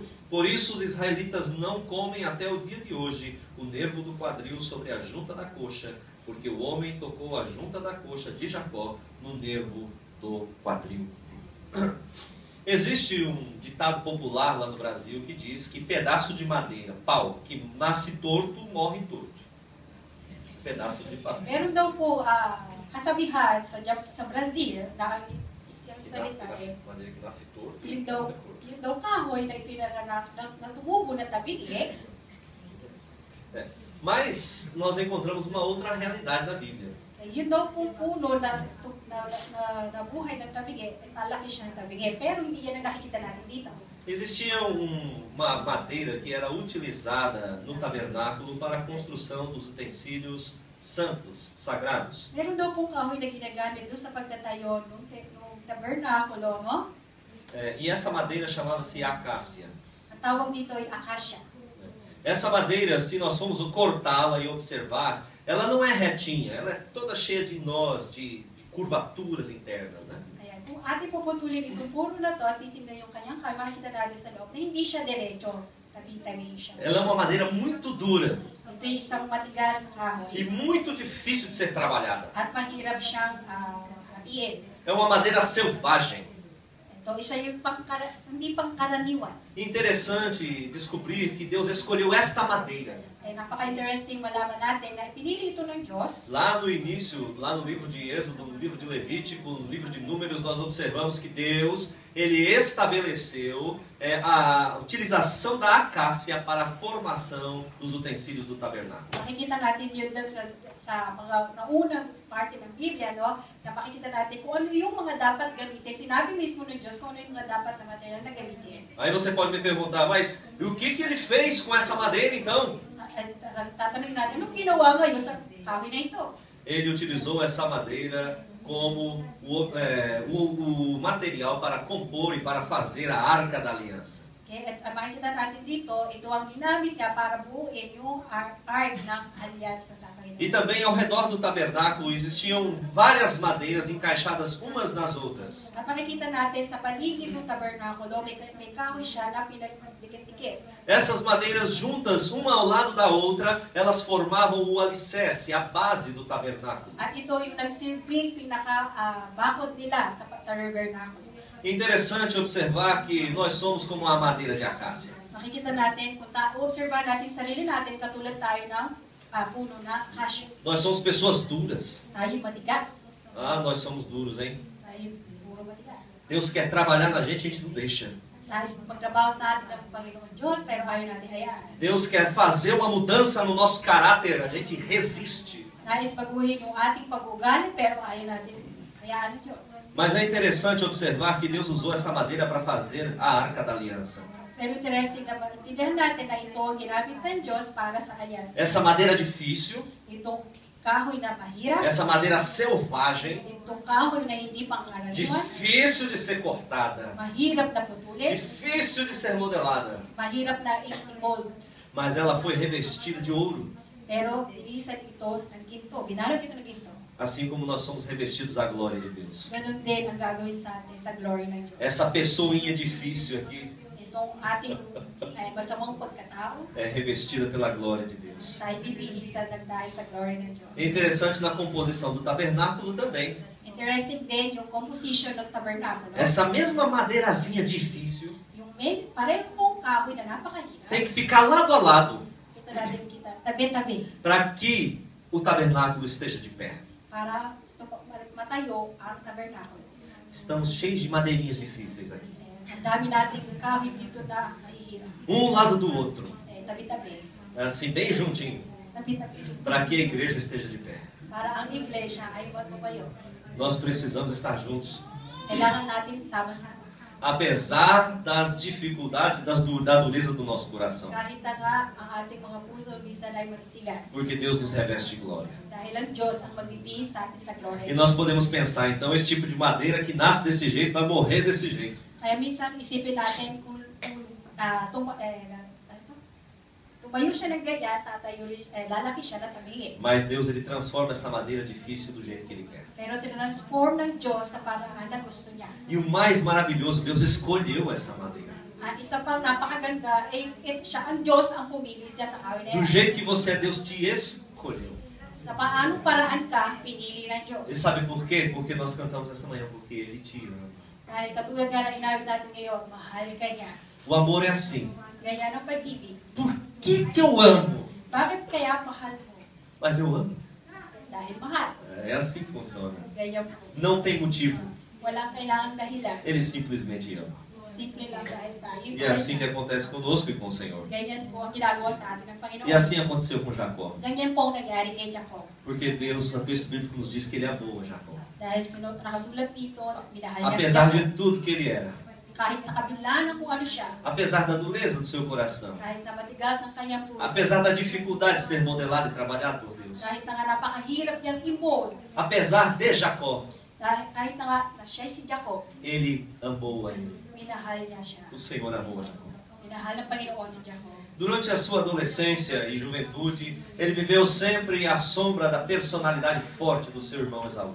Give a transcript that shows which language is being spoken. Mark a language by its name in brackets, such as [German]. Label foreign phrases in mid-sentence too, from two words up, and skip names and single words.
[Portuguese] Por isso os israelitas não comem até o dia de hoje o nervo do quadril sobre a junta da coxa, porque o homem tocou a junta da coxa de Jacó no nervo do quadril. Existe um ditado popular lá no Brasil que diz que pedaço de madeira, pau, que nasce torto, morre torto. Pedaço de pau. [Filipino] Meron daw po kasabihan sa Brazil na yung salita [Portuguese] Pedaço eh. de madeira que nasce torto. [Filipino] Yun daw kahoy na ipinanganak na tumubo na tabing eh. [Portuguese] Mas nós encontramos uma outra realidade na Bíblia. [Filipino] Yun daw po puno na buhay ng tabing eh. Malaki siya ng tabing eh. Pero hindi yan ang nakikita natin dito. [Portuguese] Existia uma madeira que era utilizada no tabernáculo para a construção dos utensílios santos, sagrados. [Filipino] Meron daw pong kahoy na ginagamit doon sa pagtatayo ng tabernakulo, no? [Portuguese] E essa madeira chamava-se acácia. [Filipino] Ang tawag dito ay acacia. [Portuguese] Essa madeira, se nós formos cortá-la e observar, ela não é retinha, ela é toda cheia de nós, de curvaturas internas, né? [Filipino] Ayan. Kung ating puputulin itong puno na to at titignan yung kanyang kahoy, makikita natin sa loob na hindi siya diretso. Tabi-tabi siya. [Portuguese] Ela é uma madeira muito dura [Filipino] Ito yung isang matigas na kahoy. [Portuguese] e muito difícil de ser trabalhada. [Filipino] At mahirap siyang hatiin. [Portuguese] É uma madeira selvagem. [Filipino] Ito, isa yung hindi pangkaraniwan. [Portuguese] Interessante descobrir que Deus escolheu esta madeira. [Filipino] Napaka-interesting malaman natin na pinili ito ng Diyos. [Portuguese] Lá no início, lá no livro de Êxodo, no livro de Levítico, no livro de Números, nós observamos que Deus, ele estabeleceu a utilização da acácia para a formação dos utensílios do tabernáculo. [Filipino] Makikita natin yun sa mga naunang parte ng Biblia, no? Na makikita natin kung ano yung mga dapat gamitin. Sinabi mismo ng Diyos kung ano yung mga dapat na material na gamitin. [Portuguese] Aí você pode me perguntar, mas e o que ele fez com essa madeira então? [Filipino] Tatanungin natin, anong ginawa ngayon sa kahoy na ito? [Portuguese] ele utilizou essa madeira como o material para compor e para fazer a Arca da Aliança. Okay? [Filipino] At makikita natin dito, ito ang ginamit niya para buuin yung ark ng alyansa sa Panginoon. [Portuguese] E também ao redor do tabernáculo existiam várias madeiras encaixadas umas nas outras. [Filipino] At makikita natin sa paligid ng tabernakulo, may kahoy siya na pinagdikit-dikit. [Portuguese] Essas madeiras juntas, uma ao lado da outra, elas formavam o alicerce, a base do tabernáculo. [Filipino] At ito yung nagsilbing pinaka-bakod nila sa tabernakulo. [Portuguese] Interessante observar que nós somos como a madeira de acácia. [Filipino] Makikita natin, kung observan natin sarili natin, katulad tayo ng puno na acacia. [Portuguese] Nós somos pessoas duras. [Filipino] Tayo matigas. [Portuguese] Ah, nós somos duros, hein? [Filipino] Tayo puro matigas. [Portuguese] Deus quer trabalhar na gente, a gente não deixa. [Filipino] Nais magtrabaho sa atin ng Panginoon Diyos, pero ayaw natin hayaan. [Portuguese] Deus quer fazer uma mudança no nosso caráter, a gente resiste. [Filipino] Nais baguhin yung ating pag-ugali, pero ayaw natin hayaan ng Diyos. [Portuguese] Mas é interessante observar que Deus usou essa madeira para fazer a Arca da Aliança. [Filipino] Pero interesting na maintindihan natin na ito ginamit ng Diyos para sa alyansa. [Portuguese] Essa madeira difícil, [Filipino] Itong kahoy na mahirap, [Portuguese] essa madeira selvagem, [Filipino] itong kahoy na hindi pangkaraniwan, [Portuguese] difícil de ser cortada, [Filipino] mahirap na putulin, [Portuguese] difícil de ser modelada, [Filipino] mahirap na i-mold. [Portuguese] mas ela foi revestida de ouro, [Filipino] Pero inisan ito ng ginto, binalot ito ng ginto. [Portuguese] assim como nós somos revestidos da glória de Deus. [Filipino] Ganon din ang gagawin sa atin sa glory ng Diyos. [Portuguese] Essa pessoinha difícil aqui [Filipino] Itong ating masamang pagkatao, [Portuguese] é revestida pela glória de Deus. [Filipino] tayo bibihisan ng dahil sa glory ng Diyos. [Portuguese] É interessante na composição do tabernáculo também. [Filipino] Interesting din yung composition ng tabernakulo. [Portuguese] Essa mesma madeirazinha difícil [Filipino] Yung parehong kahoy na napakahirap. [Portuguese] tem que ficar lado a lado [Filipino] Kita natin tabi-tabi [Portuguese] para que o tabernáculo esteja de pé. [Filipino] para matayo ang tabernakulo. [Portuguese] Estamos cheios de madeirinhas difíceis aqui. [Filipino] Ang dami nating kahoy dito na nahihirap. [Portuguese] Um lado do outro. [Filipino] Tabi-tabi. [Portuguese] Assim, bem juntinho. [Filipino] Tabi-tabi. [Portuguese] Para que a igreja esteja de pé. [Filipino] Para ang iglesia ay matubayo. [Portuguese] Nós precisamos estar juntos. [Filipino] Kailangan natin sama-sama. [Portuguese] Apesar das dificuldades e da dureza do nosso coração. [Filipino] Kahit na nga ang ating mga puso minsan ay matitigas. [Portuguese] Porque Deus nos reveste de glória. [Filipino] Dahil ang Diyos ang magbibihis sa atin sa glory. [Portuguese] E nós podemos pensar, então, esse tipo de madeira que nasce desse jeito, vai morrer desse jeito. [Filipino] Kaya minsan isipin natin kung tumayo siya ng ganyan, lalaki siya na tabingin. [Portuguese] Mas Deus, Ele transforma essa madeira difícil do jeito que Ele quer. [Filipino] Pero transform ng Diyos sa paraan na gusto niya. [Portuguese] E o mais maravilhoso, Deus escolheu essa madeira. [Filipino] At isa pang napakaganda, siya ang Diyos ang pumili dyan sa kahoy na [Portuguese] Do [Filipino] yan. [Portuguese] jeito que você é, Deus te escolheu. [Filipino] Sa paanong paraan ka, pinili ng Diyos. [Portuguese] E sabe por quê? Porque nós cantamos essa manhã, porque Ele te ama. [Filipino] Dahil katulad nga na inawit natin ngayon, mahal ka niya. [Portuguese] O amor é assim. [Filipino] Ganyan ang pag-ibig. [Portuguese] Por que eu amo? [Filipino] Bakit kaya mahal mo? [Portuguese] Mas eu amo. [Filipino] Dahil mahal. [Portuguese] É assim que funciona. [Filipino] Ganyan po. [Portuguese] Não tem motivo. [Filipino] Walang kailangang dahilan. [Portuguese] Ele simplesmente ama. [Filipino] Simple lang dahil tayo. [Portuguese] E é assim que acontece conosco e com o Senhor. [Filipino] Ganyan po ang ginagawa sa atin ng Panginoon. [Portuguese] E assim aconteceu com Jacó. [Filipino] Ganyan po ang nangyari kay Jacob. [Portuguese] Porque Deus, o texto bíblico nos diz que Ele amou a Jacó. [Filipino] Dahil nakasulat dito, minahal niya si [Portuguese] Apesar [Filipino] Jacob. [Portuguese] de tudo que ele era. [Filipino] Kahit sa kabila ng kung ano siya, [Portuguese] Apesar da dureza do seu coração. [Filipino] kahit na matigas ang kanyang puso, [Portuguese] Apesar da dificuldade de ser modelado e trabalhado por Deus. [Filipino] kahit na nga napakahirap niyang i-mold, [Portuguese] Apesar de Jacó, [Filipino] kahit na nga na siya si Jacob, [Portuguese] ele amou a ele. [Filipino] minahal niya siya. [Portuguese] O Senhor amou a Jacó. [Filipino] Minahal ng Panginoon si Jacob. [Portuguese] Durante a sua adolescência e juventude, ele viveu sempre à sombra da personalidade forte do seu irmão Esaú.